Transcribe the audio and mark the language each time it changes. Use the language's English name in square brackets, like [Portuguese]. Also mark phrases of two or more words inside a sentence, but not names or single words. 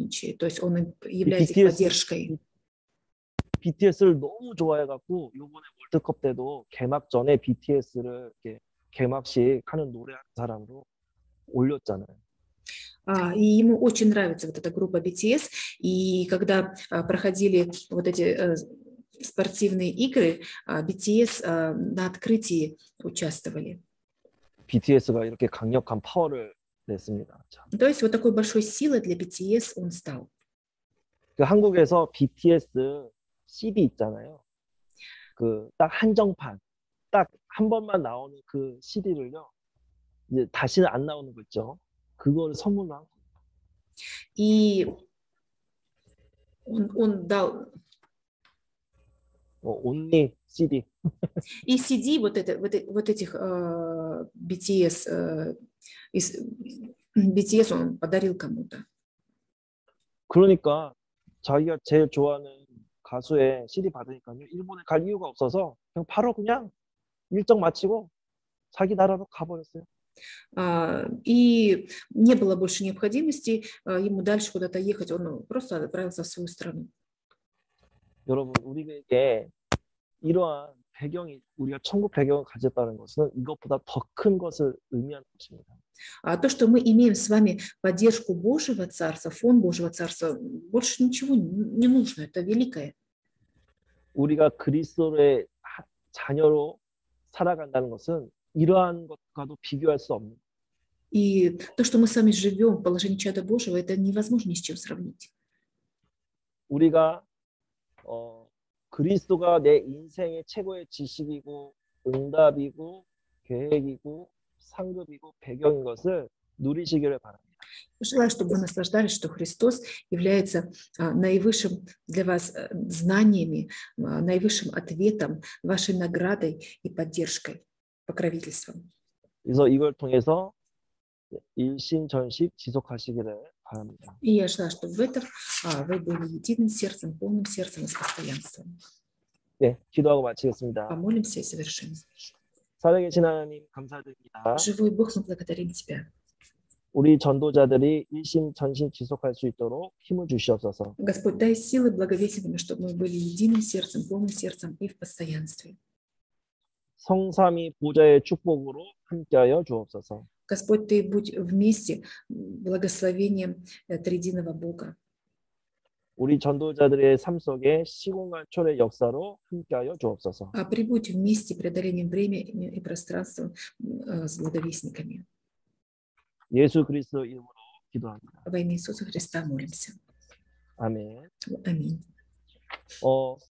[Russian] То есть он является их поддержкой. [Korean] BTS를 너무 좋아해갖고 이번에 월드컵 때도 개막 전에 BTS를 이렇게 개막식 하는 노래하는 사람으로 올렸잖아요. [Russian] И ему очень нравится вот эта группа BTS. И когда проходили вот эти спортивные игры, BTS на открытии участвовали. [Korean] BTS가 이렇게 강력한 파워를 냈습니다. [Russian] То есть вот такой большой силой для BTS он стал. [Korean] 그 한국에서 BTS CD 있잖아요. 그 딱 한정판, 딱 한 번만 나오는 그 CD를요. 이제 다시는 안 나오는 거 있죠. 그걸 선물로 한 거예요. [Russian] И он дал [English] only CD. [Russian] И CD вот этих BTS он подарил кому-то. [Korean] 그러니까 자기가 제일 좋아하는 가수의 CD 받으니까요. 일본에 갈 이유가 없어서 그냥 바로 그냥 일정 마치고 자기 나라로 가버렸어요. [Russian] И не было больше необходимости ему дальше куда-то ехать. Он просто отправился в свою страну. [Korean] 여러분, 우리에게 이러한 배경이 우리가 천국 배경을 가졌다는 것은 이것보다 더 큰 것을 의미하는 것입니다. [Russian] То, что мы имеем с вами поддержку Божьего Царства, фон Божьего Царства, больше ничего не нужно. Это великое. [Korean] 우리가 그리스도의 자녀로 살아간다는 것은 이러한 것과도 비교할 수 없는. [Russian] И то, что мы с вами живем в положении чада Божьего, это невозможно ни с чем сравнить. [Korean] 우리가 그리스도가 내 인생의 최고의 지식이고 응답이고 계획이고 상급이고 배경인 것을 누리시기를 바랍니다. [Russian] Желаю, чтобы вы наслаждались, что Христос является наивысшим для вас знаниями, наивысшим ответом, вашей наградой и поддержкой, покровительством. [Korean] 그래서 이걸 통해서 일신전식 지속하시기를 바랍니다. [Russian] И я желаю, чтобы в этом вы были единым сердцем, полным сердцем и с постоянством. [Korean] 네, 기도하고 마치겠습니다. [Russian] Помолимся и завершим. [Korean] 살아계신 하나님 감사드립니다. [Russian] Живой Бог, мы благодарим Тебя. [Korean] 우리 전도자들이 일심전심 지속할 수 있도록 힘을 주시옵소서. [Russian] Господь, дай силы благовестниками, чтобы мы были единым сердцем, полным сердцем и в постоянстве. [Korean] 성삼위 보좌의 축복으로 함께하여 주옵소서. [Russian] Господь, Ты будь вместе благословением триединого Бога. [Korean] 우리 전도자들의 삶 속에 시공간 초래 역사로 함께하여 주옵소서. [Russian] Прибудь вместе преодолением времени и пространства с благовестниками. [Korean] 예수 그리스도 이름으로 기도합니다. [Russian] Во имя Иисуса Христа молимся. [Korean] 아멘. [Russian] Аминь.